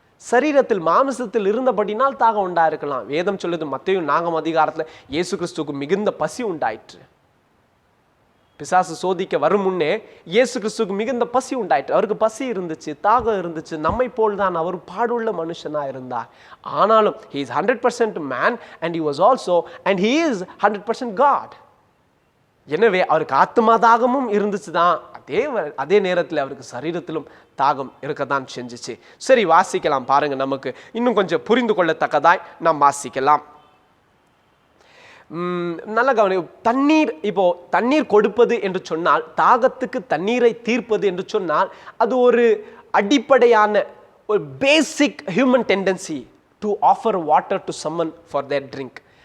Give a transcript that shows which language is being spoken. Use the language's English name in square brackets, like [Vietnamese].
[Tamil] சரீரத்தில் மாமிசத்தில் இருந்தபடினால் தாகம் உண்டாயிருக்கலாம். வேதம் சொல்லுது மத்தேயு 4ஆம் அதிகாரத்தில் இயேசு கிறிஸ்துவுக்கு மிகுந்த பசி உண்டாயிற்று. பிசாசு சோதிக்க வரும் முன்னே இயேசு கிறிஸ்துவுக்கு மிகுந்த பசி உண்டாயிற்று. அவருக்கு பசி இருந்துச்சு, தாகம் இருந்துச்சு. நம்மை போல் தான் அவர் பாடுள்ள மனுஷனா இருந்தார். ஆனாலும் [English] he is 100% man and he was also and he is 100% God. [Tamil] எனவே அவருக்கு ஆத்மா தாகமும் இருந்துச்சு தான், அதே நேரத்தில் அவருக்கு சரீரத்திலும் தாகம் இருக்கத்தான் செஞ்சிச்சு. சரி, வாசிக்கலாம் பாருங்க. நமக்கு இன்னும் கொஞ்சம் புரிந்து கொள்ளத்தக்கதாய் நாம் வாசிக்கலாம். நல்ல கவனி. தண்ணீர், இப்போ தண்ணீர் கொடுப்பது என்று சொன்னால், தாகத்துக்கு தண்ணீரை தீர்ப்பது என்று சொன்னால், அது ஒரு அடிப்படையான ஒரு பேசிக் human tendency to offer water to someone for their drink.